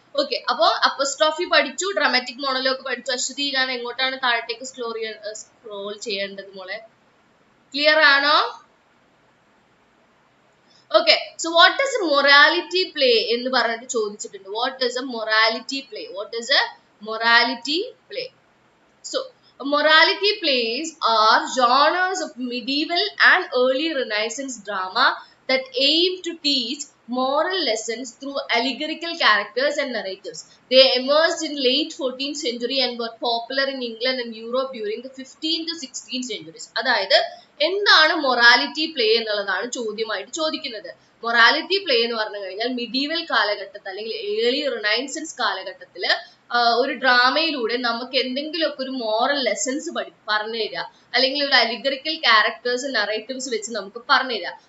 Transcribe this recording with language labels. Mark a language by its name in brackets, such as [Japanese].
[Malayalam] Okay, അപ്പോ apostrophe പഠിച്ചു, dramatic monologue പഠിച്ചു. അശ്വതി, ഞാൻ എങ്ങോട്ടാണ് താഴത്തേക്ക് സ്ക്രോൾ ചെയ്യേണ്ടത് മോളെ? ക്ലിയർ ആണോ? [English] Okay, so what is a morality play [Malayalam] എന്ന് പറഞ്ഞിട്ട് ചോദിച്ചിട്ടുണ്ട്. [English] What is a morality play? What is a morality play? So, morality plays are genres of medieval and early Renaissance drama that aim to teach moral lessons through allegorical characters and narratives. They emerged in late 14th century and were popular in England and Europe during the 15th to 16th centuries. [Malayalam] അതായത് എന്താണ് morality play എന്നുള്ളതാണ് ചോദ്യമായിട്ട് ചോദിക്കുന്നത്. Morality play എന്ന് പറഞ്ഞു കഴിഞ്ഞാൽ medieval കാലഘട്ടത്തിൽ അല്ലെങ്കിൽ early renaissance കാലഘട്ടത്തിൽ ഒരു ഡ്രാമയിലൂടെ നമുക്ക് എന്തെങ്കിലുമൊക്കെ ഒരു മോറൽ ലെസൺസ് പറഞ്ഞു തരിക, അല്ലെങ്കിൽ ഒരു അലിഗറിക്കൽ ക്യാരക്ടേഴ്സ് നറേറ്റീവ്സ് വെച്ച് നമുക്ക് പറഞ്ഞു തരിക.